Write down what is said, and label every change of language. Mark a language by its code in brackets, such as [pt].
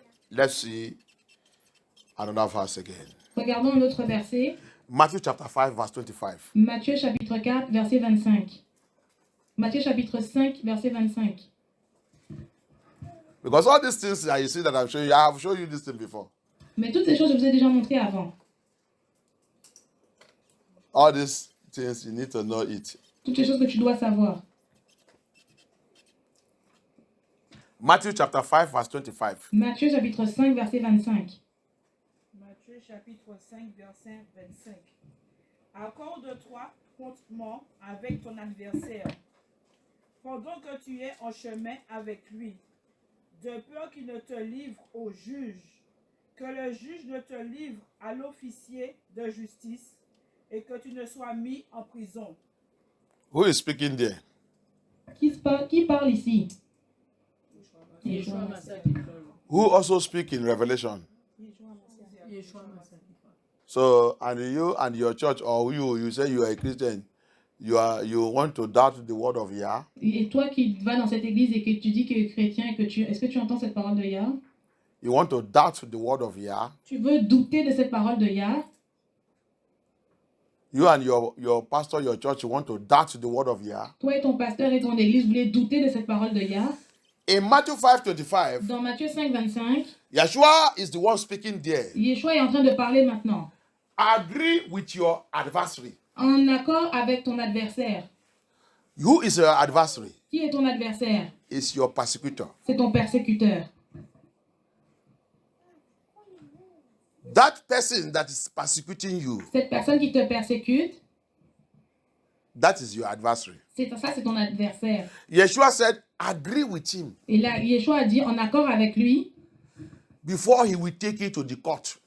[en] Let's see another verse again. [fr] Regardons un autre verset. [en] Matthew chapter 5, verse 25. [fr] Matthieu chapitre 4, verset 25. Matthieu chapitre 5, verset 25. [en] Because all these things that you see that I'm showing you, I have shown you this thing before. [fr] Mais toutes ces choses, je vous ai déjà montré avant. [en] All these things, you need to know it. [fr] Toutes ces choses que tu dois savoir. [en] Matthew chapter 5, verse 25. [fr] Matthieu chapitre 5, verset 25. Matthieu chapitre 5, verset 25. Accorde-toi promptement avec ton adversaire, pendant que tu es en chemin avec lui, de peur qu'il ne te livre au juge, que le juge ne te livre à l'officier de justice, et que tu ne sois mis en prison. [en] Who is speaking there? [fr] Qui parle ici? Yeshua Mashiach qui parle. [en] Who also speak in Revelation? [fr] Yeshua Mashiach qui parle. [en] So, and you and your church, or you say you are a Christian, you want to doubt the word of Yah. [fr] Et toi qui vas dans cette église et que tu dis que tu es chrétien, est-ce que tu entends cette parole de Yah? [en] You want to doubt the word of Yah. [fr] Tu veux douter de cette parole de Yah? [en] You and your pastor, your church, you want to doubt the word of Yah. [fr] Toi et ton pasteur et ton église voulez douter de cette parole de Yah? [en] In Matthew 5:25, [fr] Dans Matthieu 5, 25, [en] Yeshua is the one speaking there. [fr] Yeshua est en train de parler maintenant. [en] Agree with your adversary. [fr] En accord avec ton adversaire. [en] Who is your adversary? [fr] Qui est ton adversaire? [en] Is your persecutor. [fr] C'est ton persécuteur. [en] That person that is persecuting you, [fr] Cette personne qui te persécute, [en] that is your adversary. [fr] c'est ton adversaire. [en] Yeshua said, agree with him [fr] Et là, Yeshua a dit en accord avec lui, [en] before he will take you to the court.